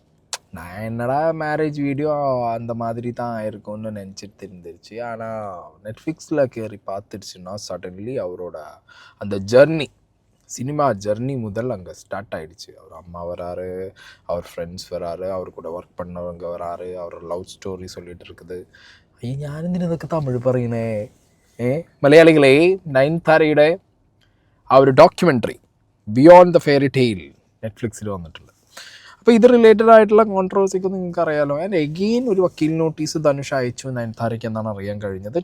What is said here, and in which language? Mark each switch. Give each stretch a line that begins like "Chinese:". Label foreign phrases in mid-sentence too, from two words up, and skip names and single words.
Tamil: நான் என்னடா
English: marriage video
Tamil: அந்த மாதிரி தான் இருக்கும்னு நினச்சிட்டு இருந்துருச்சு. ஆனால் நெட்ஃப்ளிக்ஸில் கேரி பார்த்துடுச்சுன்னா சடன்லி அவரோட அந்த
English: cinema journey
Tamil: முதல் அங்கே ஸ்டார்ட் ஆகிடுச்சு. அவர் அம்மா வராரு, அவர் ஃப்ரெண்ட்ஸ் வராரு, அவர் கூட ஒர்க் பண்ணவங்க வராரு, அவர்
English: love story
Tamil: சொல்லிட்டு இருக்குது.
Malayalam: അയ്യോ ഞാനെന്തിനതൊക്കെ തമിഴ് പറയുന്നേ? മലയാളികളെ, നയൻതാരയുടെ ആ ഒരു ഡോക്യുമെൻ്ററി ബിയോണ്ട് ദ ഫെയറി ടെയിൽ നെറ്റ്ഫ്ലിക്സിൽ വന്നിട്ടുണ്ട്. അപ്പോൾ ഇത് റിലേറ്റഡ് ആയിട്ടുള്ള കോൺട്രവേഴ്സിക്ക് നിങ്ങൾക്ക് അറിയാലോ.
English: and again
Malayalam: ഒരു വക്കീൽ നോട്ടീസ് ധനുഷ് അയച്ചു നയൻതാരയ്ക്ക് എന്നാണ് അറിയാൻ കഴിഞ്ഞത്.